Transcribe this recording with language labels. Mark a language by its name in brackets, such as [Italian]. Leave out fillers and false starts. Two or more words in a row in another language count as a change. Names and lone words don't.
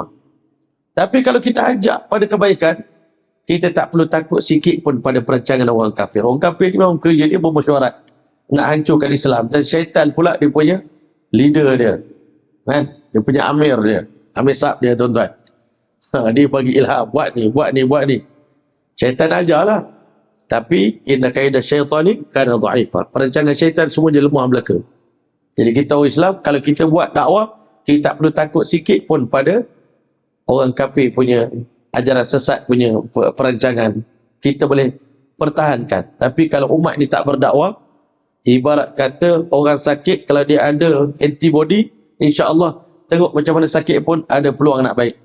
[Malay] Tapi kalau kita ajak pada kebaikan, kita tak perlu takut sikit pun pada perancangan orang kafir. Orang kafir ni memang kerja dia bermesyuarat nak hancurkan Islam. Dan syaitan pula dia punya leader dia. Kan? Dia punya amir dia. Amir Sab dia, tuan-tuan. Dia bagi ilham. Buat ni. Syaitan ajarlah. [Arabic] Tapi إن كيد الشيطان كان ضعيفا. [Malay] Perancangan syaitan semua dia lemah belaka. Jadi kita orang Islam, kalau kita buat dakwah, kita tak perlu takut sikit pun pada orang kafir punya ajaran sesat punya perancangan. Kita boleh pertahankan. Tapi kalau umat ni tak berdakwah, ibarat kata orang sakit, kalau dia ada antibody, insya-Allah tengok macam mana sakit pun ada peluang nak baik.